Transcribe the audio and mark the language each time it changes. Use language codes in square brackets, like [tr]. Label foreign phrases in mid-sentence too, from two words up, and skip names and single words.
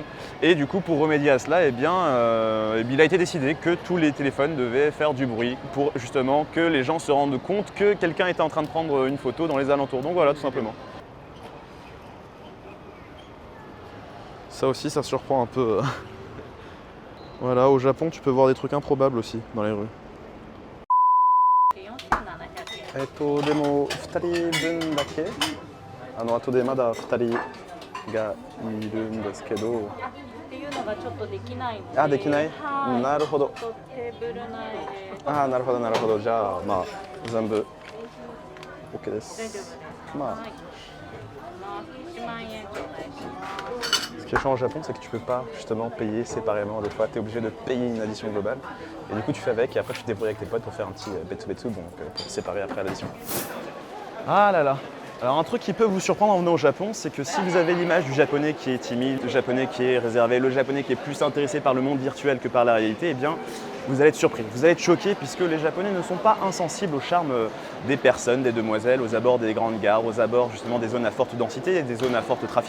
[fr] Et du coup, pour remédier à cela, il a été décidé que tous les téléphones devaient faire du bruit pour justement que les gens se rendent compte que quelqu'un était en train de prendre une photo dans les alentours. Donc voilà, tout simplement. Ça aussi, ça surprend un peu. Voilà, au Japon, tu peux voir des trucs improbables aussi dans les rues. [ja] でも2人分だけ後でまだ2人がいるんですけど。っていうのがちょっとできないので。あ、できない？はい。なるほど。テーブル内で。あ、なるほどなるほど。じゃあまあ全部 OK で大丈夫です。す。まあ。はい。1万円頂戴します。 [fr] Ce qui est chiant au Japon, c'est que tu peux pas justement payer séparément. Des fois, tu es obligé de payer une addition globale. Et du coup, tu fais avec et après, tu te débrouilles avec tes potes pour faire un petit betsu-betsu, donc pour te séparer après l'addition. Ah là là. Alors un truc qui peut vous surprendre en venant au Japon, c'est que si vous avez l'image du japonais qui est timide, le japonais qui est réservé, le japonais qui est plus intéressé par le monde virtuel que par la réalité, eh bien vous allez être surpris, vous allez être choqué puisque les japonais ne sont pas insensibles au charme des personnes, des demoiselles, aux abords des grandes gares, aux abords justement des zones à forte densité, des zones à fort trafic.